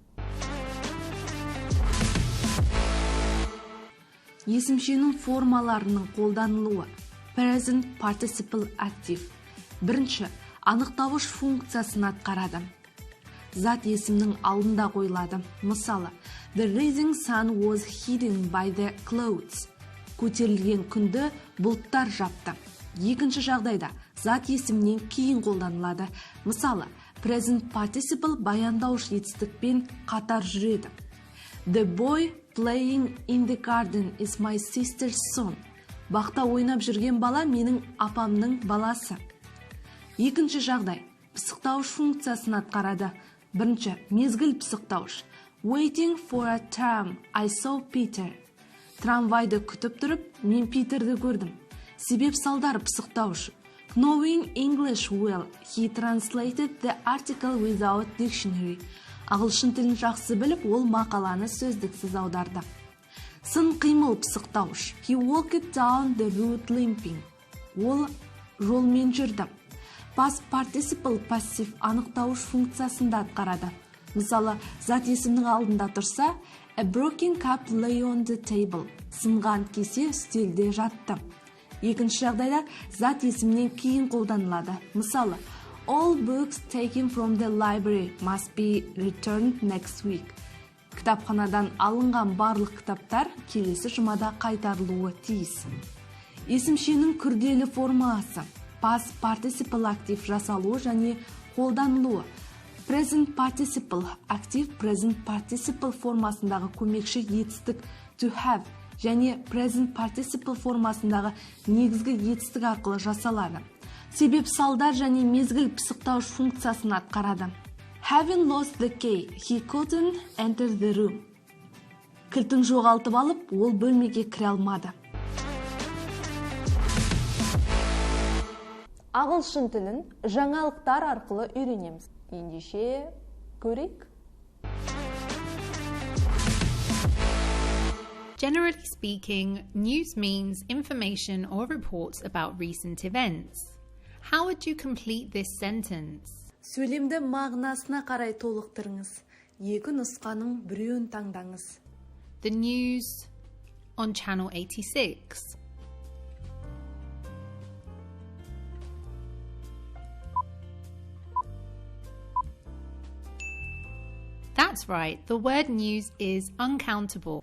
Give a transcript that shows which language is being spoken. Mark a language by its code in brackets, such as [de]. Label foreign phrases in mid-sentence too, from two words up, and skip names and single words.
[kk] Есімшенің формаларының қолданылуы. [en] Present participle active. [kk] Бірінші, анықтауыш функциясын атқарады. Зат есімнің алдында қойылады. Мысалы, [en] the rising sun was hidden by the clouds. [kk] Көтерілген күнді бұлттар жапты. Екінші жағдайда, зат есімнен кейін қолданылады. Мысалы, [en] present participle [kk] баяндауыш етістікпен қатар жүреді. [en] The boy playing in the garden is my sister's son. [kk] Бақта ойнап жүрген бала менің апамның баласы. Екінші жағдай, пысықтауыш функциясын атқарады. Бірінші, мезгіл пысықтауыш. [en] Waiting for a tram, I saw Peter. [kk] Трамвайды күтіп тұрып, мен Питерді көрдім. Себеп салдар пысықтауыш. [en] Knowing English well, he translated the article without dictionary. [kk] Ағылшын тілін жақсы біліп, ол мақаланы сөздіксіз аударды. Сын қимыл пысықтауыш. [en] He walked down the road limping. [kk] Ол жолмен жүрді. [en] Past participle [kk] пассив анықтауыш функциясында атқарады. Мысалы, зат есімнің алдында тұрса, [en] a broken cup lay on the table. [kk] Сынған кесе үстелде жатты. Екінші жағдайда зат есімнен кейін қолданылады. Мысалы, [en] all books taken from the library must be returned next week. [kk] Кітапханадан алынған барлық кітаптар келесі жұмада қайтарылуы тиіс. Есімшенің күрделі формуласы. [en] Past participle [kk] актив жасалуы және қолданылуы. [en] Present participle [kk] актив [en] present participle [kk] формасындағы көмекші етістік [en] to have [kk] және [en] present participle [kk] формасындағы негізгі етістік арқылы жасалады. Себеп салдар және мезгіл пысықтауыш функциясын атқарады. [en] Having lost the key, he couldn't enter the room. [kk] Кілтін жоғалтып алып, ол бөлмеге кіре алмады. Ағылшын тілін жаңалықтар арқылы үйренеміз. Ендеше көрейік. [en] Generally speaking, news means information or reports about recent events. How would you complete this sentence? [kk] Сөйлемді мағынасына қарай толықтырыңыз. Екі нұсқаның біреуін таңдаңыз. [en] The news on channel 86. That's right, the word news is uncountable.